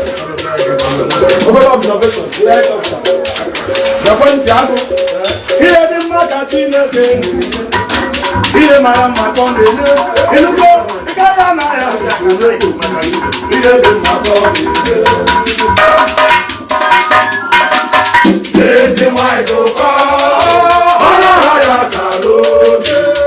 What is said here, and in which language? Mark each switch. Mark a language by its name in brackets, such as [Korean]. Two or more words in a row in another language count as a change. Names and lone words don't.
[Igbo] Obere observation, [English] the point [Igbo] agụ. Ihe dị mma ka Chineke na-enye. Ihe mara mma ka ọ na-enye. Ịnụgo, ị gaghị ana ya asị Chineke. Ihe dị mma ka ọ na-enye. Ezi nwanyị dị ụkọ, ọ na-aha ya ka n'oge.